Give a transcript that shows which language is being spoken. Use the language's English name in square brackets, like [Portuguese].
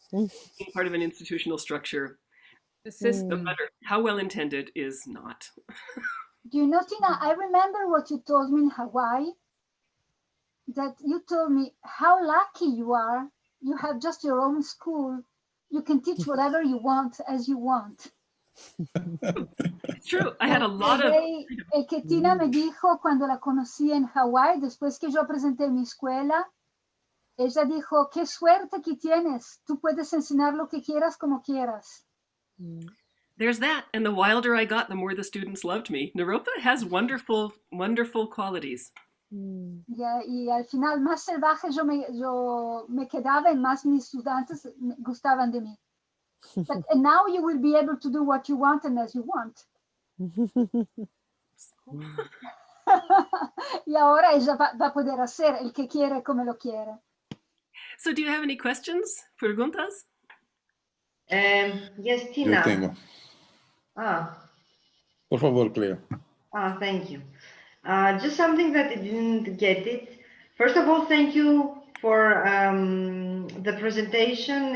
[English] Being part of an institutional structure, the system, no matter how well intended, is not. Do you know, Tina, I remember what you told me in Hawaii, that you told me how lucky you are. You have just your own school. You can teach whatever you want as you want. It's true. I had a lot of... [Spanish] que Tina me dijo cuando la conocí en Hawái, después que yo presenté mi escuela, ella dijo, qué suerte que tienes. Tú puedes enseñar lo que quieras como quieras. [English] There's that. And the wilder I got, the more the students loved me. Naropa has wonderful, wonderful qualities. [Spanish] Y al final, más salvaje yo me quedaba y más mis estudiantes gustaban de mí. [English] And now you will be able to do what you want and as you want. [Spanish] Y ahora ella va a poder hacer el que quiere como lo quiere. [English] So do you have any questions? [Spanish] Preguntas? [English] Yes, [Spanish] Yo [English] Tina. [Spanish] tengo. Por favor, Cleo. [English] Thank you. Just something that I didn't get it. First of all, thank you for the presentation.